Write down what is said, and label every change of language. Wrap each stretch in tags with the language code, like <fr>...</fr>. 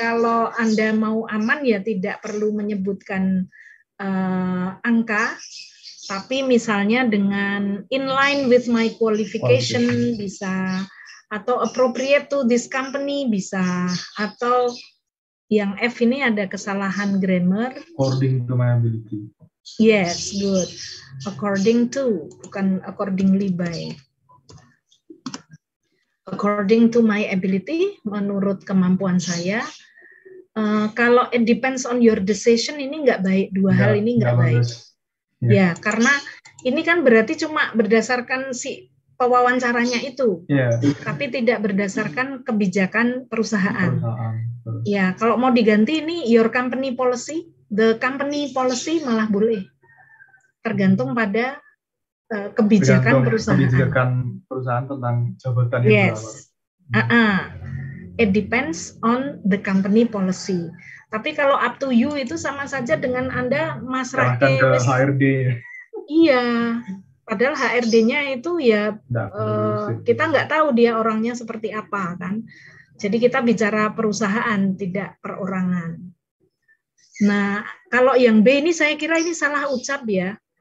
<id>Kalau Anda mau aman ya tidak perlu menyebutkan angka, tapi misalnya dengan</id> <en>in line with my qualification</en> <id>bisa, atau</id> <en>appropriate to this company</en> <id>bisa, atau yang F ini ada kesalahan grammar.</id> <en>According to my ability. Yes, good. According to,</en> <id>bukan</id> <en>accordingly by. According to my ability,</en> <id>menurut kemampuan saya. Kalau</id> <en>it depends on your decision,</en> <id>ini nggak baik. Hal ini nggak baik. Ya, karena ini kan berarti cuma berdasarkan si pewawancaranya itu, tapi tidak berdasarkan kebijakan perusahaan. Ya, kalau mau diganti ini</id> <en>your company policy, the company policy</en> <id>malah boleh. Tergantung pada kebijakan perusahaan. Kebijakan perusahaan tentang jabatan itu.</id> <en>Yes. It depends on the company policy.</en> <id>Tapi kalau</id> <en>up to you</en> <id>itu sama saja dengan Anda masrahke ke HRD. Iya, padahal HRD-nya itu ya kita nggak tahu dia orangnya seperti apa kan. Jadi kita bicara perusahaan, tidak perorangan. Nah, kalau yang B ini saya kira ini salah ucap ya.</id>